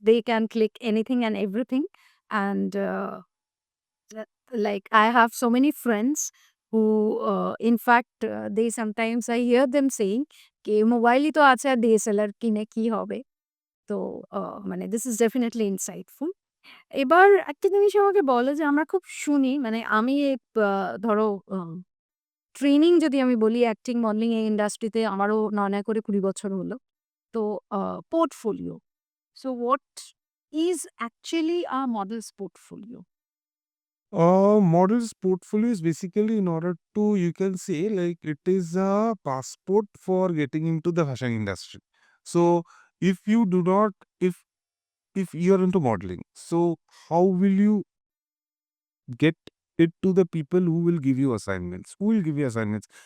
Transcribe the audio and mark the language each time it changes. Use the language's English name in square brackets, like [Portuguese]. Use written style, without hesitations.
[English] They can click anything and everything. And like I have so many friends who, in fact, they sometimes I hear them saying, [Bangla] "কে মোবাইলই তো আছে আর DSLR কিনে কি হবে?" তো মানে [English] This is definitely insightful. [Bangla] এবার একটা জিনিস আমাকে বলো যে আমরা খুব শুনি মানে আমি ধরো ট্রেনিং যদি আমি বলি অ্যাক্টিং, মডেলিং এই ইন্ডাস্ট্রিতে আমারও ৯ করে ২০ বছর হলো। [English] তো portfolio. So what is actually a model's portfolio? Model's portfolio is basically in order to, you can say, like it is a passport for getting into the fashion industry. So if you do not, if you are into modeling, so how will you get it to the people who will give you assignments? Who will give you assignments?